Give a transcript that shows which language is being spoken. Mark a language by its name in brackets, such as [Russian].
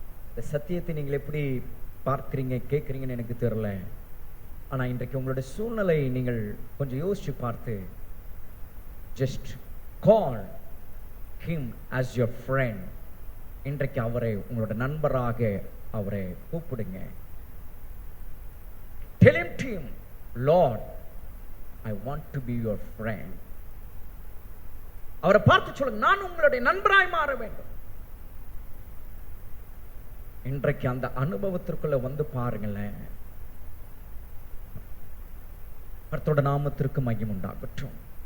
[Tamil] இந்த சத்தியத்தை நீங்கள் எப்படி பார்க்கிறீங்க, கேட்கிறீங்கன்னு எனக்கு தெரியல. ஆனா இன்றைக்கு உங்களுடைய சூழ்நிலை நீங்கள் கொஞ்சம் யோசிச்சு பார்த்து, [English] just call him as your friend. [Tamil] இன்றைக்கு அவரை உங்களோட நண்பராக அவரை கூப்பிடுங்க. [English] Tell him to him, Lord, I want to be your friend. [Tamil] அவரை பார்த்து சொல்லுங்க, நான் உங்களுடைய நண்பராய் மாற வேண்டும். இன்றைக்கு அந்த அனுபவத்திற்குள்ள வந்து பாருங்களேன். கர்த்தருடைய நாமத்திற்கு மகிமை உண்டாகட்டும்.